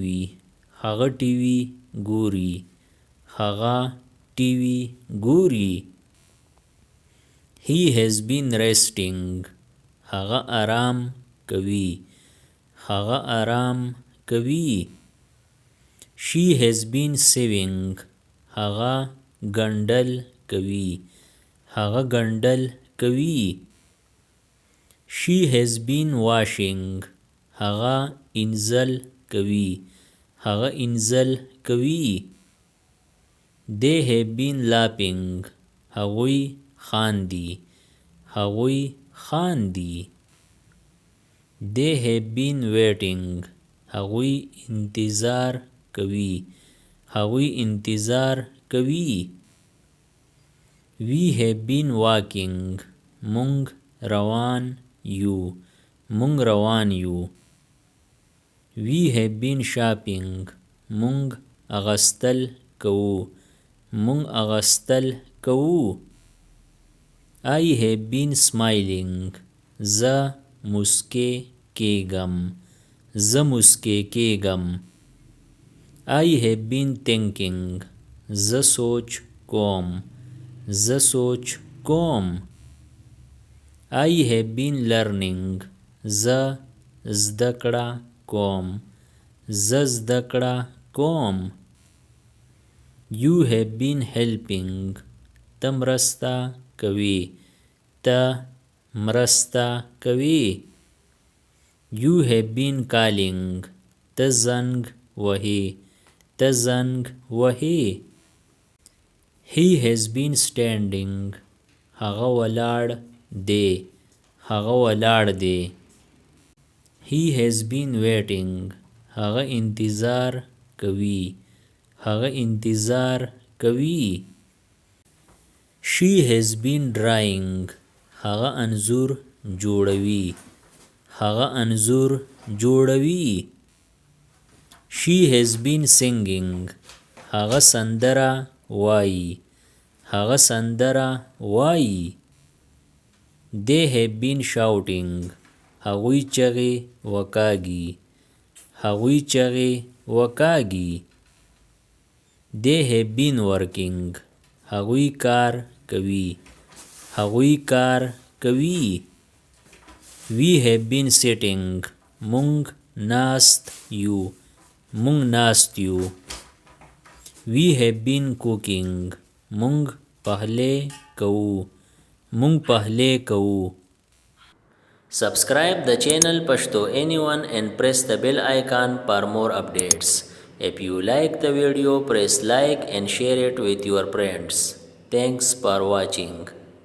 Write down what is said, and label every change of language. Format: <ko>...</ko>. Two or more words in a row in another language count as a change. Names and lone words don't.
<ps>هغه ټي وي ګوري. هغه ټي وي ګوري.</ps> <en>He has been resting.</en> <ps>هغه آرام کوي. هغه آرام کوي.</ps> <en>She has been saving.</en> <ps>هغه ګنډل کوي. هغه ګنډل کوي.</ps> <en>She has been washing.</en> <ps>هغه انزل کوي. هغه انزل کوي.</ps> <en>They have been laughing.</en> <ps>هغوی خاندي. هغوی خاندي.</ps> <en>They have been waiting.</en> <ps>هغوی انتظار کوي. هغوی انتظار کوي.</ps> <en>We have been walking.</en> <ps>مونږ روان یو. مونږ روان یو.</ps> <en>We have been shopping.</en> <ps>مونږ اغستل کوو. مونږ اغستل کوو.</ps> <en>I have been smiling.</en> <ps>زه مسکی کېږم. زه مسکی کېږم.</ps> <en>I have been thinking.</en> <ps>زه سوچ کوم. زه سوچ کوم.</ps> <en>I have been learning.</en> <ps>زه زده کړه کوم. زه زده کړه کوم.</ps> <en>You have been helping.</en> <ps>ته مرسته کوي. ته مرسته کوي.</ps> <en>You have been calling.</en> <ps>ته زنګ وهې. ته زنګ وهې.</ps> <en>He has been standing.</en> <ps>هغه ولاړ دی. هغه ولاړ دی.</ps> <en>He has been waiting.</en> <ps>هغه انتظار کوي. هغه انتظار کوي.</ps> <en>She has been drawing.</en> <ps>هغه انځور جوړوي. هغه انځور جوړوي.</ps> <en>She has been singing.</en> <ps>هغه سندره وایي. هغه سندره وایي.</ps> <en>They have been shouting.</en> <ps>هغوی چغې وکاږي. هغوی چغې وکاږي.</ps> <en>They have been working.</en> <ps>هغوی کار کوي. هغوی کار کوي.</ps> <en>We have been sitting.</en> <ps>مونږ ناست یو. مونږ ناست یو.</ps> <en>We have been cooking.</en> <ps>مونږ پخلی کوو. مونږ پخلی کوو.</ps> <en>Subscribe the channel Pashto Anyone and press the bell icon for more updates. If you like the video, press like and share it with your friends. Thanks for watching.</en>